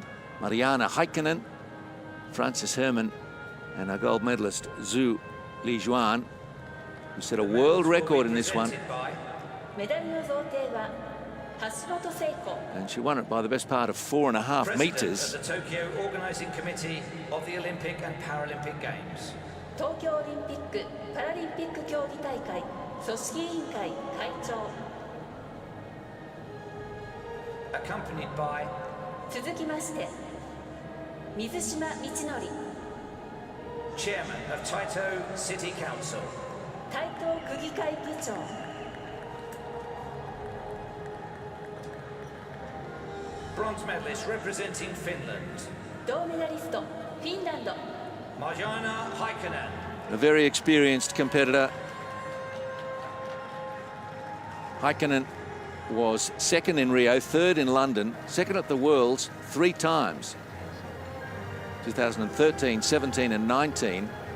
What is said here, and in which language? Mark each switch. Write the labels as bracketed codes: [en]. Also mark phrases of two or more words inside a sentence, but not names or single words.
[en] Mariana Heikkinen, Frances Herman, and our gold medalist Zhu Lijuan, who set a world record in this one. And she won it by the best part of 4.5 meters. The Tokyo Organizing Committee of the Olympic and Paralympic Games. [ja] Tokyo Olympic Paralympic 競技大会組織委員会会長 [en] Accompanied by [ja] 続きまして水島道則 [en] Chairman of Taito City Council. [ja] 台東区議会議長 [en] Bronze medalist representing Finland. [ja] 銅メダリストフィンランド [en] Mariana Heikkinen. A very experienced competitor. Heikkinen was second in Rio, third in London, second at the Worlds 3 times. 2013, 17 and 19.